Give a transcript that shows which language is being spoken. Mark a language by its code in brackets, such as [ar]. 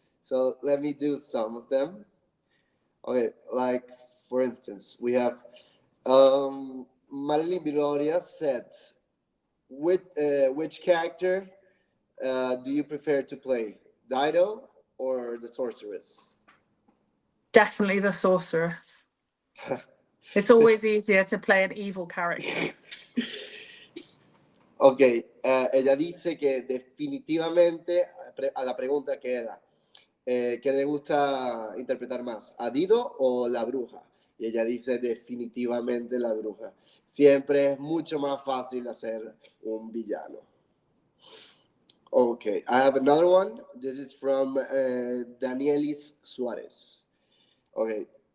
[en] So let me do some of them. Okay, like for instance, we have Marilyn Viloria said, which character do you prefer to play, Dido or the sorceress? Definitely the sorceress. It's always easier to play an evil character. [es] Ok, ella dice que definitivamente, a la pregunta que era, ¿qué le gusta interpretar más, a Dido o la bruja? Y ella dice definitivamente la bruja. Siempre es mucho más fácil hacer un villano. [en] Okay, I have another one. This is from Danielis Suárez. Okay.